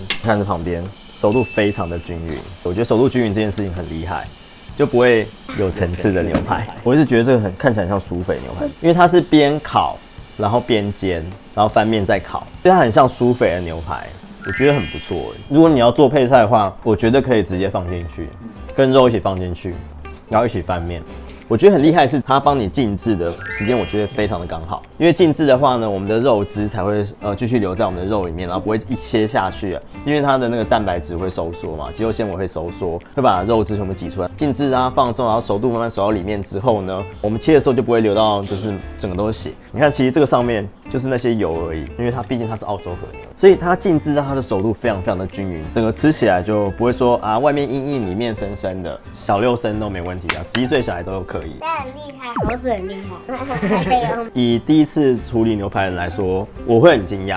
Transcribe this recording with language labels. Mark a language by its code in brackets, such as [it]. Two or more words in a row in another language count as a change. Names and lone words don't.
[zh] 看這旁邊熟度非常的均匀，我覺得熟度均匀這件事情很厲害，就不會有層次的牛排。我一直覺得這個看起來很像舒肥牛排，因為它是邊烤然後邊煎，然後翻面再烤，所以它很像舒肥的牛排，我覺得很不錯。如果你要做配菜的話，我覺得可以直接放進去，跟肉一起放進去，然後一起翻面。我覺得很厲害的是它幫你靜置的時間，我覺得非常的剛好。因為靜置的話呢，我們的肉汁才會繼續留在我們的肉裡面，然後不會一切下去啊。因為它的那個蛋白質會收縮嘛，肌肉纖維會收縮，會把肉汁全部擠出來。靜置啊，放鬆，然後熟度慢慢熟到裡面之後呢，我們切的時候就不會流到就是整個都是血。你看，其實這個上面就是那些油而已，因為它畢竟它是澳洲和牛，所以它靜置讓它的熟度非常非常的均匀，整個吃起來就不會說啊外面硬硬裡面生生的。小6生都沒問題啊，11歲小孩都可以。很厲害，猴子很厲害。以第一次處理牛排的人來說，我會很驚訝。